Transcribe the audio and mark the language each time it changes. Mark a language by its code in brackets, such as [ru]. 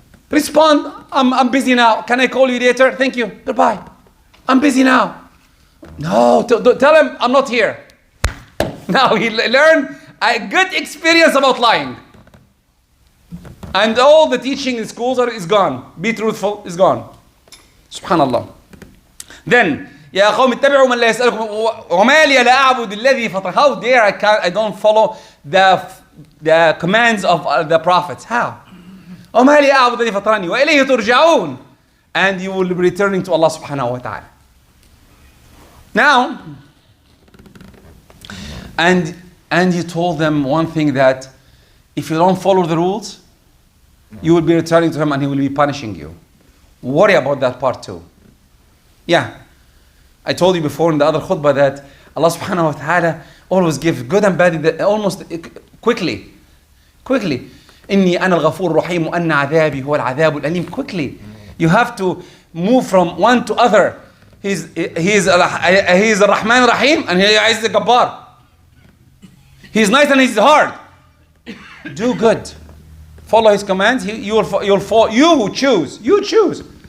[en] Respond, I'm busy now. Can I call you later? Thank you. Goodbye. I'm busy now. No, tell him I'm not here. Now he learned a good experience about lying. And all the teaching in schools is gone. Be truthful is gone. Subhanallah. [ar] Then, يا قوم اتبعوا من لا يسألكم وما لي لا أعبد الذي فطر. [en] How dare I don't follow the commands of the prophets? How? [ar] وما لي أعبد الذي فطرني وإليه ترجعون. [en] And you will be returning to Allah subhanahu wa ta'ala. Now, and you told them one thing, that if you don't follow the rules, you will be returning to him and he will be punishing you. Worry about that part too. Yeah. I told you before in the other khutbah that Allah subhanahu wa ta'ala always gives good and bad almost quickly. Quickly. [ar] إني أنا الغفور الرحيم وأن عذابي هو العذاب الأليم. [en] Quickly. You have to move from one to other. He's Ar-Rahman Rahim and he's the Gabbar. He's nice and he's hard. Do good. Follow his commands. You choose. You choose.